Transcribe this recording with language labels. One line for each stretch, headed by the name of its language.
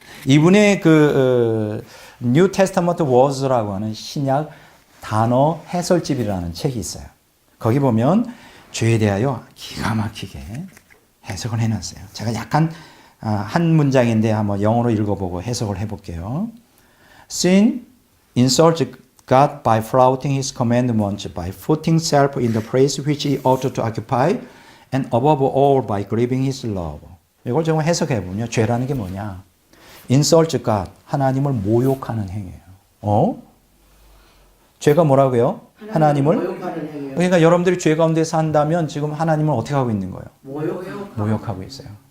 Korean: 이분의 그 New Testament Words라고 하는 신약 단어 해설집이라는 책이 있어요. 거기 보면 죄에 대하여 기가 막히게 해석을 해놨어요. 제가 약간 한 문장인데 한번 영어로 읽어보고 해석을 해볼게요.
English: Sin insults God by flouting His commandments, by putting self in the place which He ought to occupy, and above all by grieving His love.
Korean: 이걸 좀 해석해 보면요, 죄라는 게 뭐냐?
English: Insult God,
Korean: 하나님을 모욕하는 행위예요. 죄가 뭐라고요? 하나님을 모욕하는 행위예요. 그러니까 여러분들이 죄 가운데 산다면 지금 하나님을 어떻게 하고 있는 거예요? 모욕하고 있어요.